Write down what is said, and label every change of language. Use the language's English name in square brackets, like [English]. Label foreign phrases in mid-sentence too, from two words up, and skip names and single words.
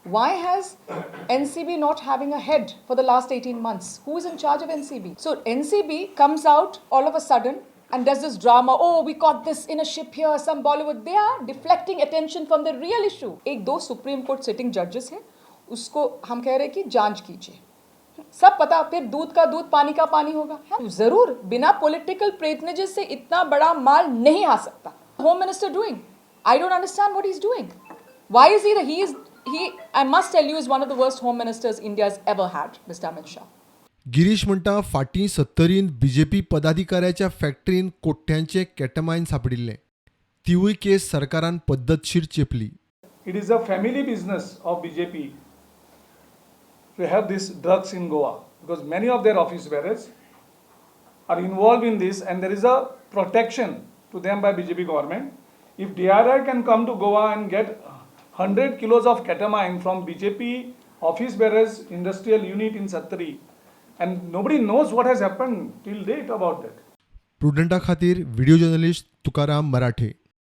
[English] Why has NCB not having a head for the last 18 months? Who is in charge of NCB? So NCB comes out all of a sudden and does this drama. Oh, we caught this in a ship here, some Bollywood. They are deflecting attention from the real issue. [Hindi] एक 2 [English] Supreme Court sitting judges [Hindi] हैं, उसको हम कह रहे हैं कि जांच कीजिए. सब पता, फिर दूध का दूध पानी का पानी होगा. जरूर बिना [English] political patronages [Hindi] से इतना बड़ा माल नहीं आ सकता. [English] Home minister doing, I don't understand what he is doing. Why is he, I must tell you, is one of the worst home ministers India has ever had, Mister Amit Shah. [Konkani] गिरीश म्हणटा फाटीं 70 बीजेपी पदाधिकाऱ्याच्या फॅक्टरीन कोट्यांचे केटमाइन सापडिल्ले. तिवूय केस सरकारान पद्धतशीर चेपली. [English] It is a family business of BJP to have these drugs in Goa because many of their office bearers are involved in this and there is a protection to them by BJP government. If DRI can come to Goa and get 100 kilos of ketamine from BJP office bearers industrial unit in Sattari and nobody knows what has happened till date about that. [Konkani] प्रुडंटा खातीर व्हिडिओ जर्नलिस्ट तुकाराम मराठे.